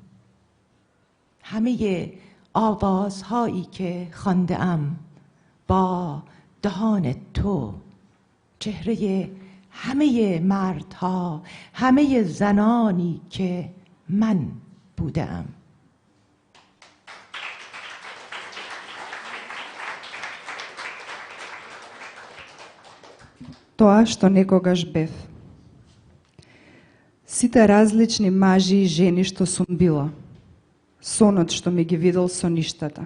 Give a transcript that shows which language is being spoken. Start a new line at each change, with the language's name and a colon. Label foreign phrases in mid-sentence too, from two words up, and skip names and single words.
Persian: همه آوازهایی که خوانده‌ام با دهان تو، چهره همه مردها، همه زنانی که من بوده‌ام.
Macedonian: Тоа што некогаш бев. Сите различни мажи и жени што сум била. Сонот што ми ги видел соништата.